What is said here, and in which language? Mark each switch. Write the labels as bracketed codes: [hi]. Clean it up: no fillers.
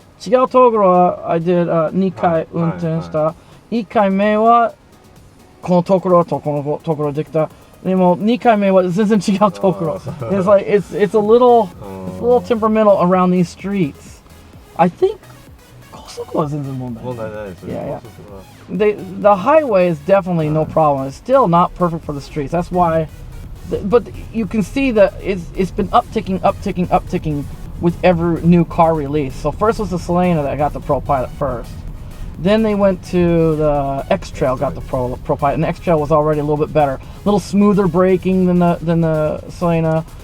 [ja] 違うところは [en] I did [ja] 2回運転した。 1回目はこのところとこのところできた。でも2回目は全然違うところ。 [en] It's like it's a little temperamental around these streets. I think [ja] 高速は全然問題ないです。 [en] Yeah. The highway is definitely no problem. It's still not perfect for the streets. That's why. But you can see that it's been upticking with every new car release. So first was the Selena that got the ProPilot first. Then they went to the X-Trail, got the ProPilot, and the X-Trail was already a little bit better, a little smoother braking than the Selena.